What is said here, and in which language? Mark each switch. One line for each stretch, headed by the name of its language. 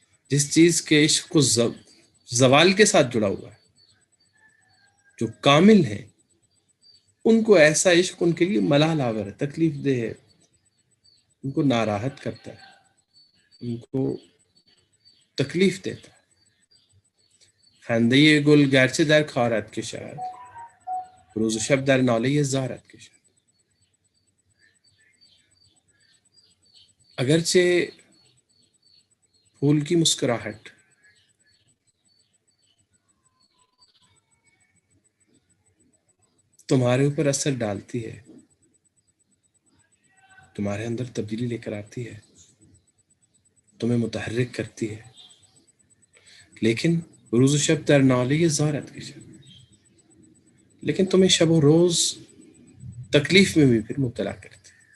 Urdu: جس چیز کے عشق کو زوال کے ساتھ جڑا ہوا ہے، جو کامل ہیں، ان کو ایسا عشق ان کے لیے ملال آور ہے، تکلیف دہ ہے، ان کو ناراحت کرتا ہے، ان کو تکلیف دیتا ہے.
Persian: خنده گل گرچه در کارت کشد، روز و شب در ناله زارت کشد.
Urdu: اگرچہ پھول کی مسکراہٹ تمہارے اوپر اثر ڈالتی ہے، تمہارے اندر تبدیلی لے کر آتی ہے، تمہیں متحرک کرتی ہے، لیکن
Persian: روز و شب در ناله زارت کشد،
Urdu: لیکن تمہیں شب و روز تکلیف میں بھی پھر مبتلا کرتی.